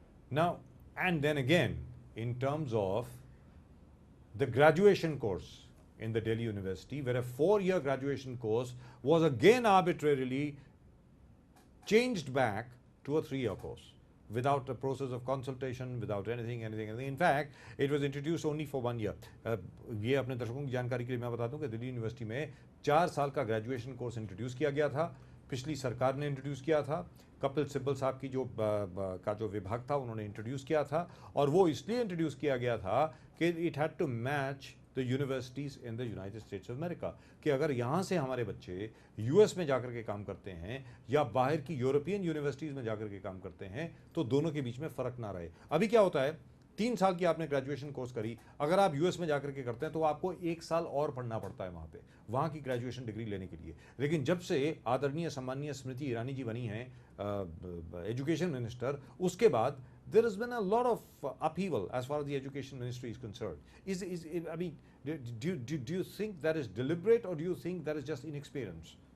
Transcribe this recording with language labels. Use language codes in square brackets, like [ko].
[en] Now, and then again, in terms of the graduation course in the Delhi University, where a 4-year graduation course was again arbitrarily changed back to a 3-year course without a process of consultation, without anything. In fact, it was introduced only for 1 year. [hi] ये अपने दर्शकों की जानकारी के लिए मैं बता दूं कि दिल्ली यूनिवर्सिटी में 4 साल का ग्रेजुएशन कोर्स इंट्रोड्यूस किया गया था। पिछली सरकार ने इंट्रोड्यूस किया था। कपिल सिब्बल साहब की जो विभाग था उन्होंने इंट्रोड्यूस किया था, और वो इसलिए इंट्रोड्यूस किया गया था कि [en] it had to match the universities in the United States of America, [hi] कि अगर यहाँ से हमारे बच्चे यूएस में जाकर के काम करते हैं या बाहर की यूरोपियन यूनिवर्सिटीज़ में जाकर के काम करते हैं तो दोनों के बीच में फ़र्क ना रहे। अभी क्या होता है, 3 साल की आपने ग्रेजुएशन कोर्स करी, अगर आप यूएस में जाकर के करते हैं तो आपको 1 साल और पढ़ना पड़ता है वहाँ पे, वहाँ की ग्रेजुएशन डिग्री लेने के लिए। लेकिन जब से आदरणीय सम्मानीय स्मृति ईरानी जी बनी हैं एजुकेशन मिनिस्टर, उसके बाद [en] there has been a lot of upheaval as far as the education ministry is concerned. I mean, do you think that is deliberate, or do you think that is just inexperience?